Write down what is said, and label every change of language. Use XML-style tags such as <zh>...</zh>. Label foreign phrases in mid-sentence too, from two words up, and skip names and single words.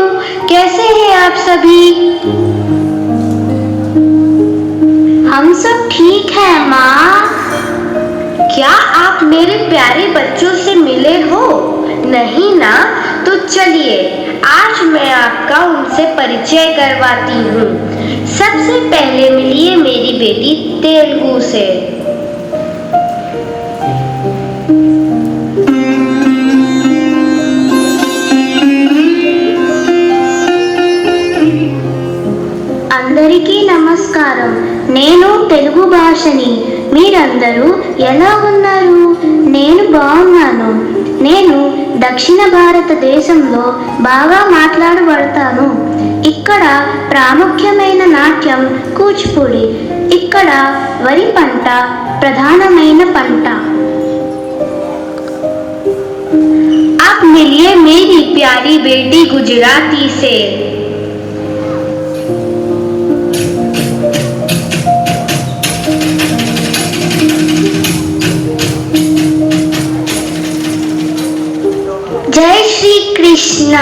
<hi>कैसे हैं आप सभी? हम सब ठीक हैं माँ। क्या आप मेरे प्यारे बच्चों से मिले हो? नहीं ना? तो चलिए आज मैं आपका उनसे परिचय करवाती हूँ। सबसे पहले मिलिए मेरी बेटी तेलुगु से।</hi> <te>అందరికీ నమస్కారం. నేను తెలుగు భాషని. మీరందరూ ఎలా ఉన్నారు? నేను బాగున్నాను. నేను దక్షిణ భారతదేశంలో బాగా మాట్లాడబడతాను. ఇక్కడ ప్రాముఖ్యమైన నాట్యం కూచిపూడి. ఇక్కడ వరి పంట ప్రధానమైన పంట.</te> <hi>आप मिलिए मेरी प्यारी बेटी गुजराती से। जय श्री कृष्णा।</hi>